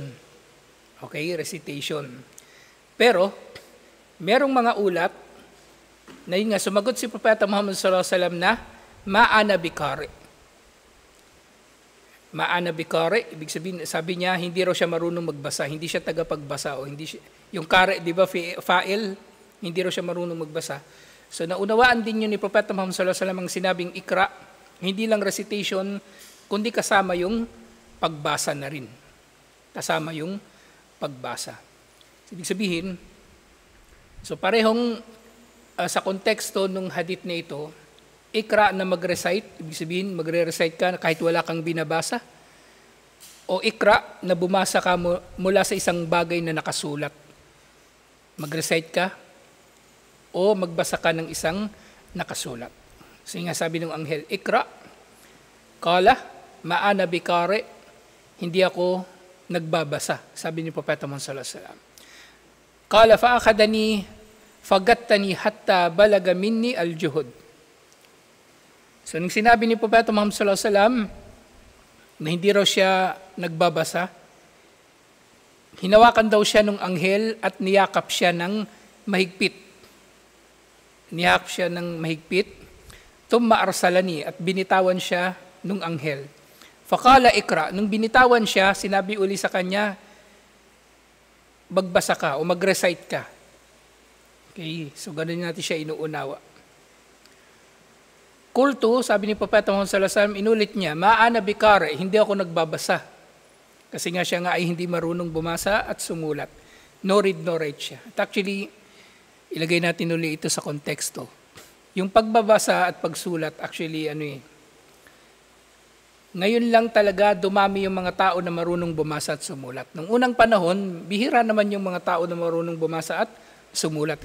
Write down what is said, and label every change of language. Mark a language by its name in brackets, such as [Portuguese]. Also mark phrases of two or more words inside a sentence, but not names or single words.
[Filipino] Okay, recitation. Pero, merong mga ulat na yun nga, sumagot si Propeta Muhammad [Arabic] صلى الله عليه وسلم [Filipino] na [Arabic] ما أنا بقارئ. ما أنا بقارئ, [Filipino] ibig sabihin, sabi niya, hindi raw siya marunong magbasa, hindi siya tagapagbasa, o hindi siya, yung kare, di ba, fa'il, hindi raw siya marunong magbasa. So, naunawaan din yun ni Propeta Muhammad [Arabic] صلى الله عليه وسلم [Filipino] ang sinabing ikra, hindi lang recitation, kundi kasama yung pagbasa na rin. Kasama yung pagbasa. Ibig sabihin, so parehong sa konteksto ng hadith na ito, ikra na mag-recite, ibig sabihin magre-recite ka kahit wala kang binabasa, o ikra na bumasa ka mula sa isang bagay na nakasulat. Mag-recite ka o magbasa ka ng isang nakasulat. So nga sabi ng anghel, [Arabic] اقرأ، قال، ما أنا بقارئ, [Filipino] hindi ako nagbabasa, sabi ni Propeta Muhammad [Arabic] صلى الله عليه وسلم. قال فأخذني فغطني حتى بلغ مني الجهد. [Filipino] So, nung sinabi ni Propeta Muhammad [Arabic] صلى الله عليه وسلم [Filipino] na hindi raw siya nagbabasa, hinawakan daw siya ng anghel at niyakap siya ng mahigpit. Niyakap siya ng mahigpit. [Arabic] ثم أرسلني, [Filipino] at binitawan siya ng anghel. [Arabic] فقال اقرأ, [Filipino] nung binitawan siya, sinabi uli sa kanya, magbasa ka o mag-recite ka. Okay, so ganun natin siya inuunawa. Kultu, sabi ni Propeta Muhammad [Arabic] صلى الله عليه وسلم, [Filipino] inulit niya, [Arabic] ما أنا بقارئ, [Filipino] hindi ako nagbabasa. Kasi nga siya nga ay hindi marunong bumasa at sumulat. [English] No read, no write siya. [Filipino] At actually, ilagay natin ulit ito sa konteksto. Yung pagbabasa at pagsulat, actually, ngayon lang talaga dumami yung mga tao na marunong bumasa at sumulat. Nung unang panahon, bihira naman yung mga tao na marunong bumasa at sumulat.